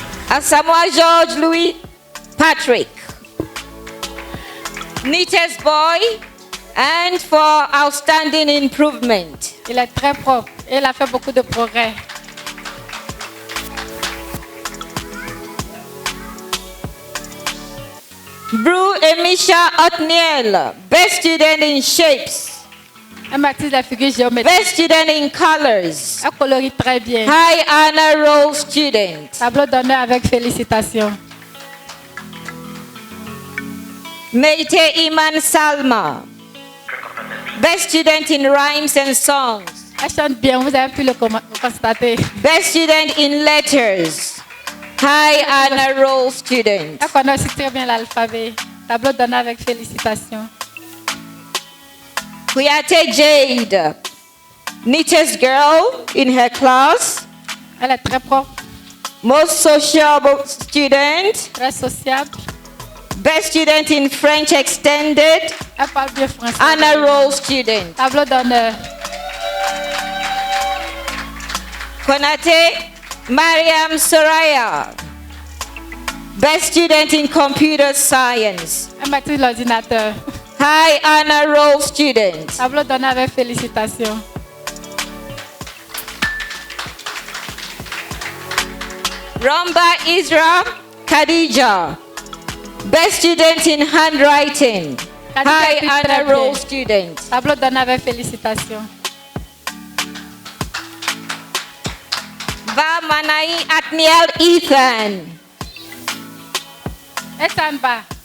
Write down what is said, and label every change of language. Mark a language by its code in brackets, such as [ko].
[en] Asamoah George Louis Patrick, neatest boy, and for outstanding improvement. [fr] Il est très propre et il a fait beaucoup de progrès. [en] Bru Emisha Otniel, best student in shapes, [fr] Elle maîtrise la figure géométrique. [en] best student in colors, [fr] Elle colorie très bien. [en] high honor roll student. [fr] Tableau d'honneur avec félicitations. [en] Meite Iman Salma, best student in rhymes and songs, [fr] Elle chante bien, vous avez pu le constater. [en] best student in letters, high honor roll student. [fr] Elle connaît aussi très bien l'alphabet. Tableau d'honneur avec félicitations. [en] Kuyate Jade, neatest girl in her class, [fr] Elle est très propre, [en] most sociable student, [fr] très sociable. [en] best student in French extended, [fr] Elle parle bien français. [en] honor roll student. [fr] Tableau d'honneur. [en] Konate Mariam Soraya, best student in computer science, [fr] Elle maîtrise l'ordinateur. [en] high honor roll student. [fr] Tableau d'honneur avec félicitations. [en] Romba Isra Khadija, best student in handwriting, Khadija high [fr] écrit très [en] honor roll [fr] bien. [en] student. [fr] Tableau d'honneur avec félicitations. Va Manai Atniel Ethan, Est en bas.